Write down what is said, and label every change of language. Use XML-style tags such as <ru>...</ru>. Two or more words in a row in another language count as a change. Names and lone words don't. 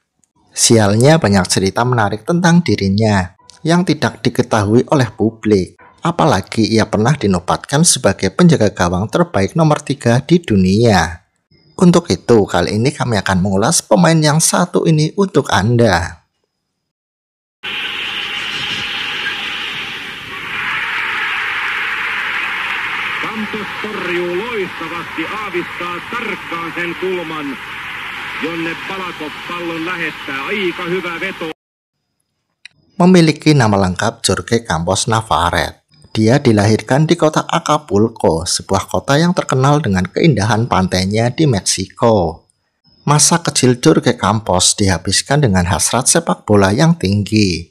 <id>Sialnya banyak cerita menarik tentang dirinya yang tidak diketahui oleh publik, apalagi ia pernah dinobatkan sebagai penjaga gawang terbaik nomor 3 di dunia. Untuk itu, kali ini kami akan mengulas pemain yang satu ini untuk Anda.</id> <fi>Campos torjuu loistavasti, aavistaa tarkkaan sen kulman, jonne Balakov pallon lähettää. Aika hyvä veto.</fi> <id>Memiliki nama lengkap Jorge Campos Navarrete. Dia dilahirkan di kota Acapulco, sebuah kota yang terkenal dengan keindahan pantainya di Meksiko. Masa kecil Jorge Campos dihabiskan dengan hasrat sepak bola yang tinggi.</id>